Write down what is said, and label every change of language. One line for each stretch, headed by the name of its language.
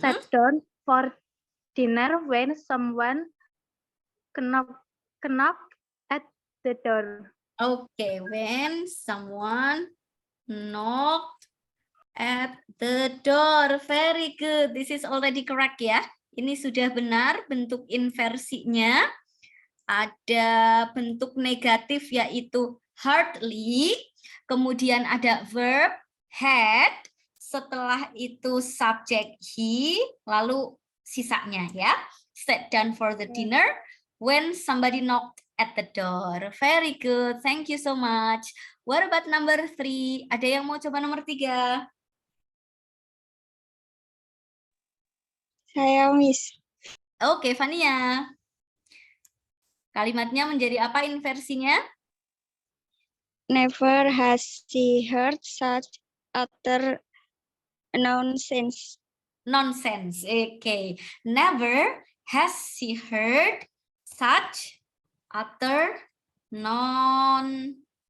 English: sat down for dinner when someone knocked at the door. Okay, when someone knocked at the door. Very good. This is already correct ya.
Indonesian: Ini sudah benar bentuk inversinya. Ada bentuk negatif yaitu hardly. Kemudian ada verb had. Setelah itu subjek he. Lalu sisanya ya.
English: Sat down for the dinner when somebody knocked at the door. Very good. Thank you so much. What about number 3?
Indonesian: Ada yang mau coba nomor 3? Saya, Miss. Oke, Fania. Kalimatnya menjadi apa inversinya?
English: Never has she heard such utter nonsense. Nonsense. Oke. Never has she heard such utter nonsense.